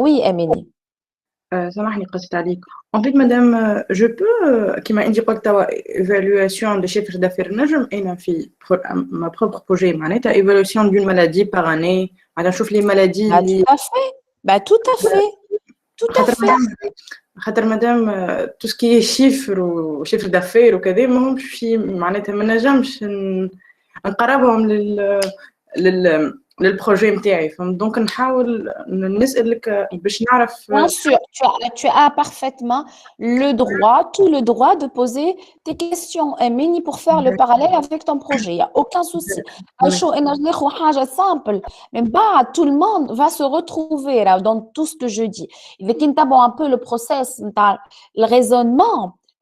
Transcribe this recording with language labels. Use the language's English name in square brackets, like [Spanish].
[French] Oui, Émilie. [Arabic] سامحني قصت عليك. [French] En fait, madame, je peux, [Arabic] كما انت قلت [French] évaluation de chiffre d'affaires [Arabic] نجم انا في [French] ma propre projet [Arabic] معناتها [French] évaluation d'une maladie par année [Arabic] على نشوف [French] les maladies [Arabic] اللي [French] tout à fait. Bah tout à fait. Tout à fait. [Arabic] خاطر مدام [French] tout ce qui est chiffres [Arabic] وشيفر [French] d'affaires [Arabic] وكذا ماهمش في معناتها ما نجمش نقربهم للبروجي نتاعي فهمت دونك نحاول نسالك باش نعرف. [French] Bien sûr, tu as parfaitement le droit, tout le droit de poser tes questions, Mini, pour faire le parallèle avec ton projet. Il n'y a aucun souci. C'est simple, mais bah, tout le monde va se retrouver là, dans tout ce que je dis. Et qui un peu le process, le raisonnement.